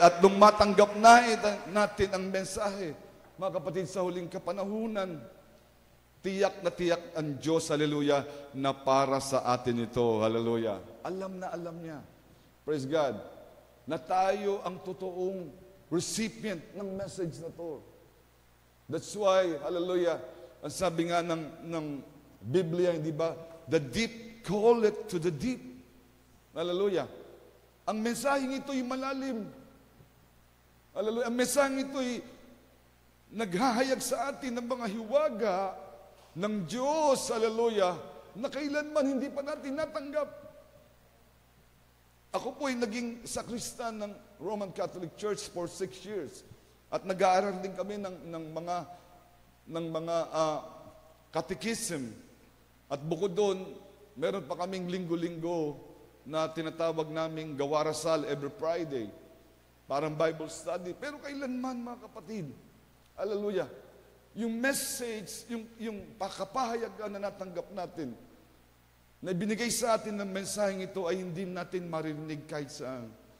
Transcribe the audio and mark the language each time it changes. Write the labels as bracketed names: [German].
[Filipino] At nung matanggap natin ang mensahe, mga kapatid, sa huling kapanahunan, tiyak na tiyak ang Diyos, hallelujah, na para sa atin ito. Hallelujah. Alam na alam niya. [English] Praise God. [Filipino] Na tayo ang totoong recipient ng message na to. [English] That's why, [Filipino] hallelujah, ang sabi nga ng Biblia, di ba? [English] The deep call it to the deep. [Filipino] Hallelujah. Ang mensaheng ito'y malalim. Hallelujah. Ang mensaheng ito'y naghahayag sa atin ng mga hiwaga ng Diyos, hallelujah, na kailanman hindi pa natin natanggap. Ako po'y naging sakristan ng Roman Catholic Church [English] for 6 years. [Filipino] At nag-aaral din kami ng mga catechism. At bukod doon, meron pa kaming linggo-linggo na tinatawag naming gawarasal [English] every Friday. [Filipino] Parang Bible study. Pero kailanman, mga kapatid, hallelujah, yung message, yung pakapahayagan na natanggap natin, na binigay sa atin ng mensaheng ito ay hindi natin maririnig kahit saan.